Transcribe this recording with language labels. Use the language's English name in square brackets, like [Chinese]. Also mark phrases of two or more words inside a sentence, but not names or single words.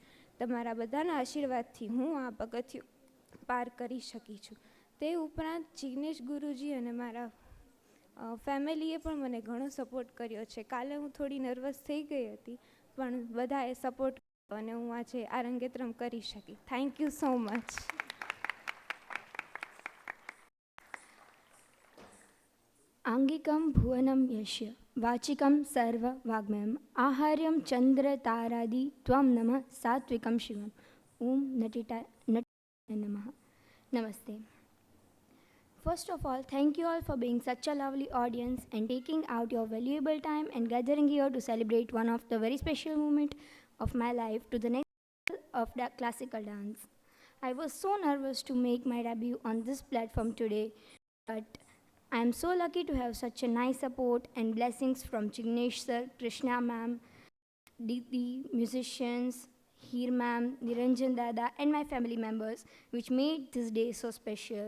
[Gujarati] તમારા બધાના આશીર્વાદથી હું આ પગથિયું પાર કરી શકી છું. તે ઉપરાંત જિગ્નેશ ગુરુજી અને મારા ફેમિલીએ પણ મને ઘણો સપોર્ટ કર્યો છે. કાલે હું થોડી નર્વસ થઈ ગઈ હતી, પણ બધાએ સપોર્ટ કર્યો અને હું આજે આરંગેત્રમ કરી શકી. [English] Thank you so much. [Sanskrit] आंगिकं भुवनं यस्य वाचिकं सर्ववाग्मयम् आहार्यं चन्द्रतारादि त्वं नमः सात्विकं शिवम् ॐ नटिटाय नमः. [English] Namaste. First of all, thank you all for being such a lovely audience and taking out your valuable time and gathering here to celebrate one of the very special moment of my life to the next level of the classical dance. I was so nervous to make my debut on this platform today, but I am so lucky to have such a nice support and blessings from Jignesh sir, Krishna ma'am, Didi, musicians, Heer ma'am, Niranjan dada and my family members, which made this day so special.